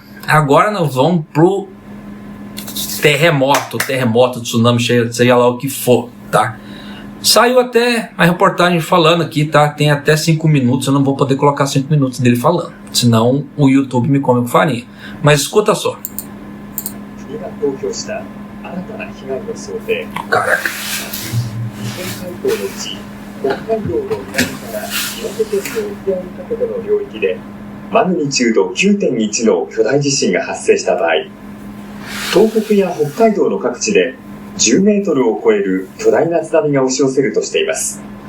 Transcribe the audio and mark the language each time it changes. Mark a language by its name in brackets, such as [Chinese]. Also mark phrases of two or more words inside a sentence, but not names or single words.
[Portuguese] Agora nós vamos pro terremoto, tsunami, seja lá o que for, tá? Saiu até a reportagem falando aqui, tá? Tem até 5 minutos, eu não vou poder colocar 5 minutos dele falando, senão o YouTube me come com farinha. Mas escuta só. Caraca. [Japanese] 北海道の南から岩手県の沖合にかけての領域でマグニチュード 9.1 の巨大地震が発生した場合、東北や北海道の各地で10メートルを超える巨大な津波が押し寄せるとしています。